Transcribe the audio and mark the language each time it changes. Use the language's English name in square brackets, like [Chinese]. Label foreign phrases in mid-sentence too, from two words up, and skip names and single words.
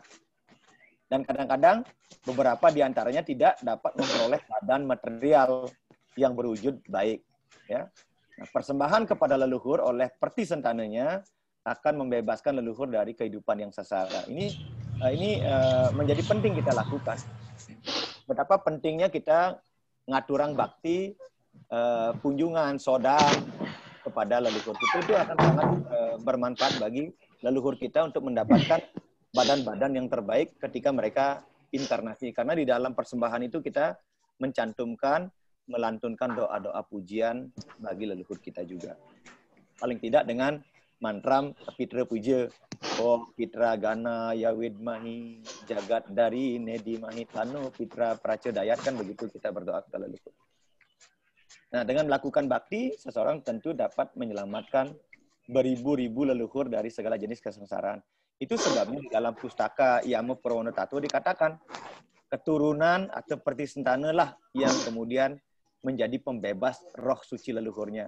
[Indonesian] Dan kadang-kadang beberapa di antaranya tidak dapat memperoleh badan material yang berwujud baik. Ya. Nah, persembahan kepada leluhur oleh perti sentananya akan membebaskan leluhur dari kehidupan yang sengsara. Ini menjadi penting kita lakukan. Betapa pentingnya kita ngaturang bakti, kunjungan, sodam kepada leluhur kita itu akan sangat bermanfaat bagi leluhur kita untuk mendapatkan badan-badan yang terbaik ketika mereka inkarnasi. Karena di dalam persembahan itu kita mencantumkan, melantunkan doa-doa pujian bagi leluhur kita juga. Paling tidak dengan mantram Pitra Puja. [Sanskrit] Oh Pitra Gana Yawidmahi Jagat Dari Nedi Mahitano Pitra Pracodayat, [Indonesian] kan begitu kita berdoa kepada leluhur. Nah, dengan melakukan bakti, seseorang tentu dapat menyelamatkan beribu-ribu leluhur dari segala jenis kesengsaraan. Itu sebabnya di dalam pustaka Yama Purwana Tattva dikatakan keturunan atau pertisentana lah yang kemudian menjadi pembebas roh suci leluhurnya.